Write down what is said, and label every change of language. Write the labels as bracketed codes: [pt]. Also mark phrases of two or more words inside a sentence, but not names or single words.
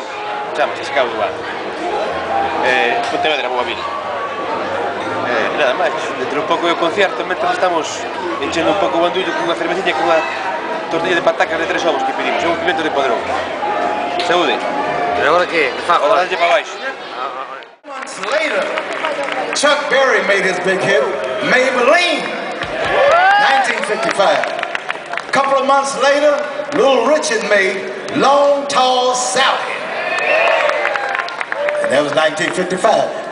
[gl] Chamase Chicago Band. Pontevedra, boa vila. Nada máis, dentro un pouco do concierto, mentras estamos enchendo un pouco o bandullo con unha cervecilla e con unha tortilla de patacas de 3 ovos que pedimos, un pimento de padrón. Saúde. E agora que? Agora dalle para baixo. [en] Months later, Chuck Berry made his big hit, Maybelline, 1955. A couple of months later, Little Richard made Long Tall Sally. And that was 1955.